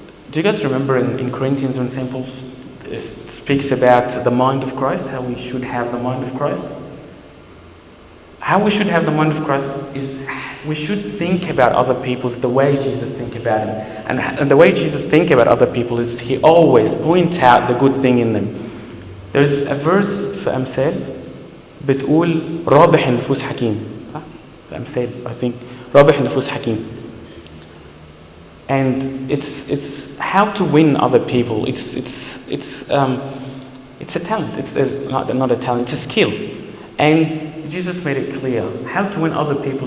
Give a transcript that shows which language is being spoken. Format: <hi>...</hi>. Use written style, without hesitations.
<en>Do you guys remember in Corinthians when St. Paul speaks about the mind of Christ, how we should have the mind of Christ? How we should have the mind of Christ is we should think about other people the way Jesus think about him. And the way Jesus think about other people is he always points out the good thing in them. There's a verse</en> <ar>في أمثال بتقول رابح النفوس حكيم. في أمثال,</ar> <en>I think.</en> <ar>رابح النفوس حكيم.</ar> <en>And it's how to win other people. It's a talent. It's not a talent. It's a skill. And Jesus made it clear how to win other people.</en>